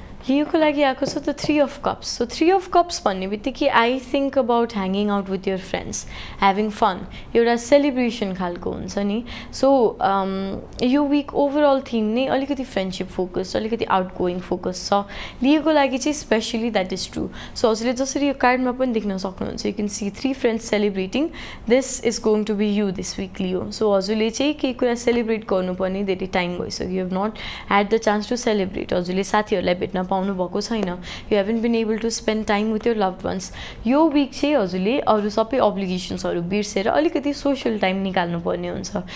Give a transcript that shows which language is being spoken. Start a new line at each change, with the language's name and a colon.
Nepali: लियोको लागि आएको छ the 3 of Cups. So 3 of Cups भन्ने बित्तिकै
English: I think about hanging out with your friends, having fun,
Nepali: एउटा सेलिब्रेसन खालको हुन्छ नि. सो यो विक ओभरअल थिम नै अलिकति फ्रेन्डसिप फोकस, अलिकति आउट गोइङ फोकस छ लियोको लागि चाहिँ specially.
English: That is true.
Nepali: So हजुरले जसरी यो कार्डमा पनि देख्न सक्नुहुन्छ,
English: You can see 3 friends celebrating. This is going to be you this week Leo.
Nepali: So हजुरले चाहिँ केही कुरा सेलिब्रेट गर्नुपर्ने धेरै टाइम भइसक्यो.
English: You have not had the chance to celebrate.
Nepali: हजुरले साथीहरूलाई भेट्न पाउनु भएको छैन,
English: you haven't been able to spend time with your loved ones,
Nepali: यो विक चाहिँ हजुरले अरू सबै अब्लिगेसन्सहरू बिर्सेर अलिकति सोसियल टाइम निकाल्नुपर्ने हुन्छ.